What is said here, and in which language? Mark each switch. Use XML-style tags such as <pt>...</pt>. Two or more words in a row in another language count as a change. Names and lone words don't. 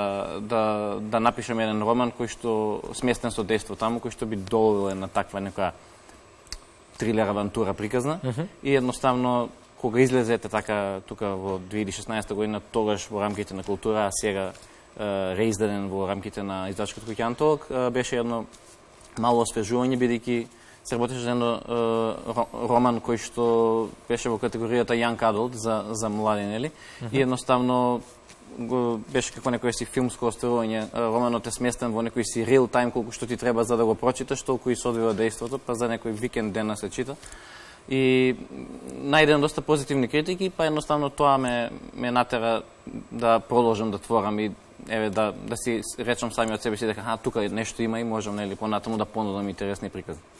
<mk>да напишам еден роман кој што сместен со дејство таму, кој што би доловил на таква нека трилер авантура приказна и едноставно кога излезете така тука во 2016 година, тогаш во рамките на култура, а сега реиздаден во рамките на издавачката куќа Антолог, беше едно мало освежување, бидејќи се работеше за едно роман кој што беше во категоријата</mk> <en>Young Adult</en> <mk>за млади, нели? И едноставно беше како некој си филмско остварување. Романот е сместен во некој си</mk> <en>real time,</en> <mk>колку што ти треба за да го прочиташ, толку и се одвива дејството, па за некој викенд дена се чита. И најден доста позитивни критики, па едноставно тоа ме натера да продолжам да творам и еве да си речам сами од себе си дека тука нешто има и можам нели понатаму да понудам интересни приказни.</mk>